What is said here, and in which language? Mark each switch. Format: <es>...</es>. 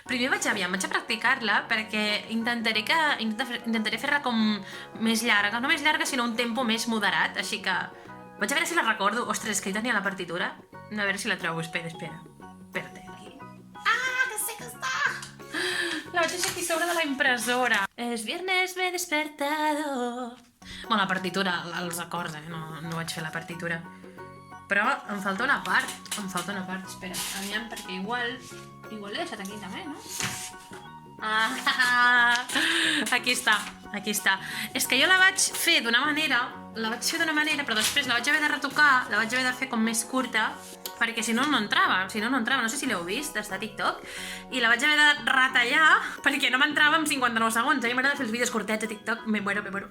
<ca>Primer vaig a practicar-la perquè intentaré fer-la com més llarga, no més llarga sinó un tempo més moderat, així que vaig a veure si la recordo. Ostres, és que hi tenia la partitura, a veure si la trobo, espera. Espera't, aquí. Ah, que sé que està! La vaig deixar aquí sobre de la impressora.</ca> <es>Es viernes me he despertado.</es> <ca>Bueno, la partitura, els acords, no vaig fer la partitura. Però em falta una part, espera, aviam, perquè igual l'he deixat aquí també, no? Ah, aquí està. És que jo la vaig fer d'una manera, però després la vaig haver de retocar, la vaig haver de fer com més curta, perquè si no entrava, no sé si l'heu vist, està a TikTok, i la vaig haver de retallar perquè no m'entrava en 59 segons. A mi m'agrada fer els vídeos curtets a TikTok, me muero.</ca>